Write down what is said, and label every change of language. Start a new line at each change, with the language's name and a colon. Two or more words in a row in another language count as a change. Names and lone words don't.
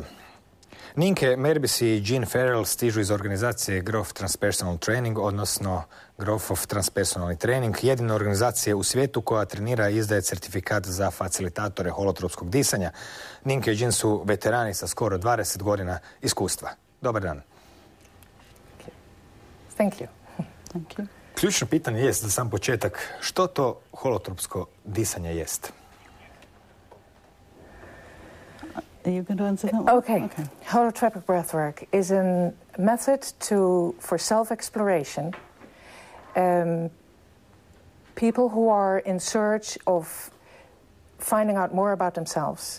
Croatian: Nienke Merbis i Farell stižu iz organizacije Grof Transpersonal Training, odnosno Grofov transpersonalni trening, jedina organizacija u svijetu koja trenira i izdaje certifikat za facilitatore holotropskog disanja. Nienke i su veterani sa skoro 20 godina iskustva. Dobar dan.
English: Thank you. Thank you.
Croatian: Ključno pitanje jest za sam početak, što to holotropsko disanje jest?
English: Are you going to answer that one? Okay. Holotropic breathwork is a method for self-exploration. People who are in search of finding out more about themselves.